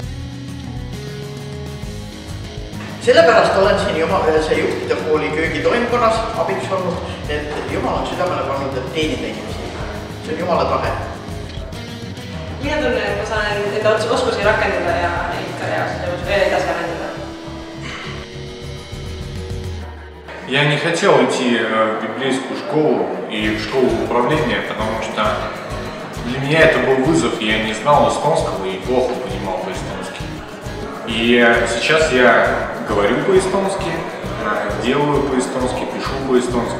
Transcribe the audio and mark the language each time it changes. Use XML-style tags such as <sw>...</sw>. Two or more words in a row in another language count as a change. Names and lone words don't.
<et>Sellepärast olen siin juhtide kooli köögitoimkonnas abiks olnud, et Jumal on südamele pannud teenida inimesi. See on Jumala tahe. Mina tunnen, et ma saan enda oskusi rakendada ja ikka edasi arendada.</et> <ru>Я не хотел идти в библейскую школу и в школу управления, потому что для меня это был вызов, я не знал эстонского и плохо понимал по-эстонски. И сейчас я говорю по-эстонски, делаю по-эстонски, пишу по-эстонски.</ru>